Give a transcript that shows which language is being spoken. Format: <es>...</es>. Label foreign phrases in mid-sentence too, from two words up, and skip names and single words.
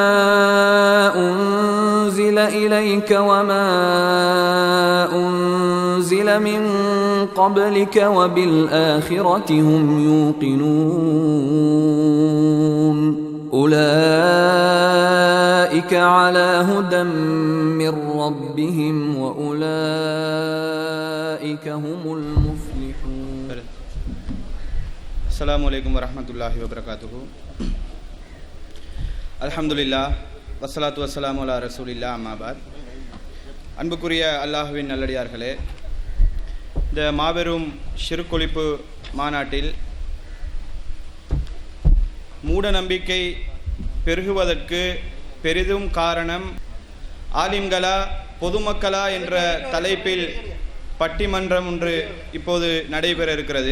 <ar>أنزل إليك وما أنزل من قبلك وبالآخرة هم يوقنون أولئك على هدى من ربهم وأولئك هم المفلحون. السلام عليكم ورحمة الله وبركاته. الحمد لله والصلاة والسلام على رسول الله أما بعد.</ar> <ta>அன்புக்குரிய அல்லாஹ்வின் நல்லடியார்களே, இந்த மாபெரும் ஷிர்க் மாநாட்டில் மூட நம்பிக்கை பெருகுவதற்கு பெரிதும் காரணம் ஆலிம்களா பொதுமக்களா என்ற தலைப்பில் பட்டிமன்றம் ஒன்று இப்போது நடைபெற இருக்கிறது.</ta>